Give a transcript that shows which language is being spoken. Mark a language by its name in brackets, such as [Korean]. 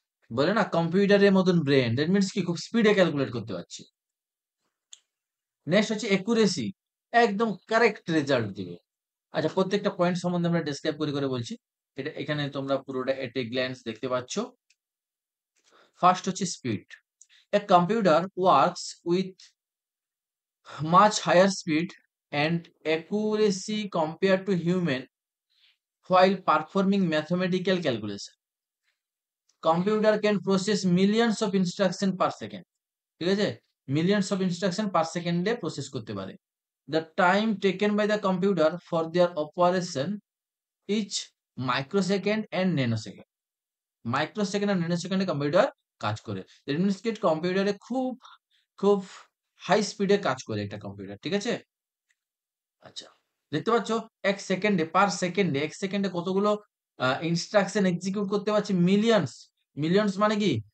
[Bangla] বলে না কম্পিউটারের মতন ব্রেন, [English] that means [Bangla] কি খুব স্পিডে ক্যালকুলেট করতে পারছি। নেক্সট হচ্ছে একুরেসি, একদম কারেক্ট রেজাল্ট দিবে। আচ্ছা, প্রত্যেকটা পয়েন্ট সম্বন্ধে আমরা ডেসক্রাইব করে করে বলছি। এটা এখানে তোমরা পুরোটা [English] at a glance [Bangla] দেখতে পাচ্ছ। ফার্স্ট হচ্ছে speed. [English] A computer works with much higher speed and accuracy compared to human while performing mathematical calculation. Computer can process millions of instruction per second. [Bangla] ঠিক আছে? [English] Millions of instruction per second [Bangla] a process করতে পারে। [English] The time taken by the computer for their operation is microsecond and nanosecond. [Bangla] Microsecond আর ন্যানোসেকেন্ডে computer কাজ করে। [English] that means [Bangla] কি কম্পিউটারে খুব খুব হাই স্পিডে কাজ করে একটা কম্পিউটার, ঠিক আছে? আচ্ছা, দেখতে পাচ্ছ এক সেকেন্ডে, পার সেকেন্ডে, এক সেকেন্ডে কতগুলো ইনস্ট্রাকশন এক্সিকিউট করতে পারছি? মিলিয়নস। মিলিয়নস মানে কি?